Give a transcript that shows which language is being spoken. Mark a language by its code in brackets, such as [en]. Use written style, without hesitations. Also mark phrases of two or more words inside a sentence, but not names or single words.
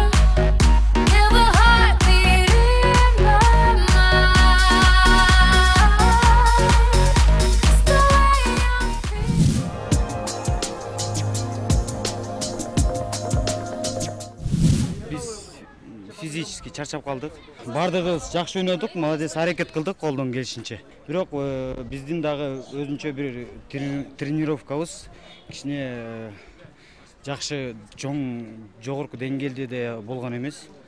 [en] Feel the heartbeat in my mind. It's the way I'm feeling. [ky] Биз физически чарчап калдык. Бардыгыбыз жакшы ойнодук, молодец, аракет кылдык колдон келишинче. Бирок биздин дагы өзүнчө бир тренировкабыз кичине жакшы жогорку деңгээлде де болгон эмес.